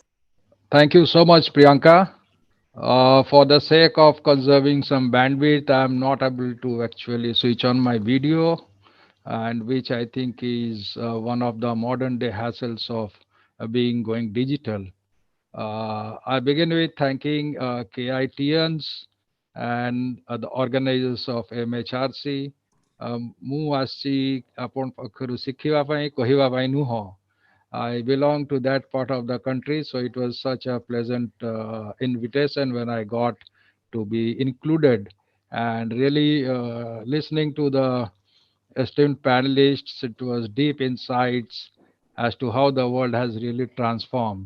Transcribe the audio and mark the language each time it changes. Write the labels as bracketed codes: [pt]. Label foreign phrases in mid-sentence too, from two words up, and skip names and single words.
[en] Thank you so much, Priyanka. For the sake of conserving some bandwidth, I'm not able to actually switch on my video, and which I think is one of the modern day hassles of being going digital. I begin with thanking KITians and the organizers of MHRC. [or] ମୁଁ ଆସିଛି ଆପଣ ପାଖରୁ ଶିଖିବା ପାଇଁ କହିବା ପାଇଁ ନୁହଁ. [en] I belong to that part of the country, so it was such a pleasant invitation when I got to be included. And really listening to the esteemed panelists, it was deep insights as to how the world has really transformed.